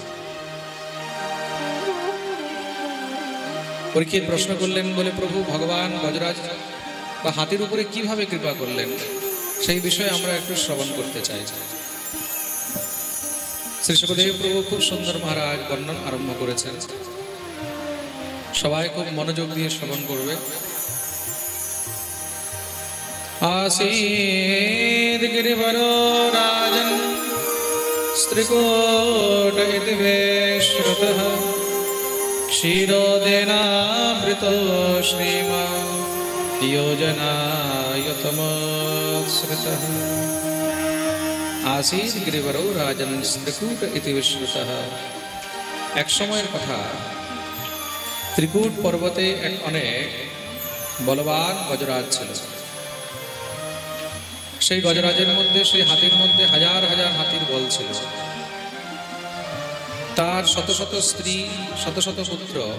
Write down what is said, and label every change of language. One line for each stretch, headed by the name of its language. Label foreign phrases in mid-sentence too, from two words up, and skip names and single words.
Bangla: পরীক্ষিত প্রশ্ন করলেন, বলে প্রভু ভগবান গজরাজ বা হাতির উপরে কিভাবে কৃপা করলেন, সেই বিষয়ে আমরা একটু শ্রবণ করতে চাই। শ্রী শুকদেব প্রভু খুব সুন্দর মহারাজ বর্ণন আরম্ভ করেছেন, সবাই খুব মনোযোগ দিয়ে শ্রবণ করবে।
Sanskrit: आसीद् गिरिवरो राजन् स्त्रिकूट इति वेश्रुतः क्षीरोदेनावृतो श्रीमान् योजनायुतमोत्सृतः। आसीद् गिरिवरो राजन् स्त्रिकूट इति विश्रुतः।
Bangla: एक समয়ের কথা, ত্রিকূট পর্বতে এক অনেক বলবান গজরাজ ছিল। সেই গজরাজের মধ্যে, সেই হাতির মধ্যে হাজার হাজার হাতির বল ছিল। তার শত শত স্ত্রী, শত শত পুত্র।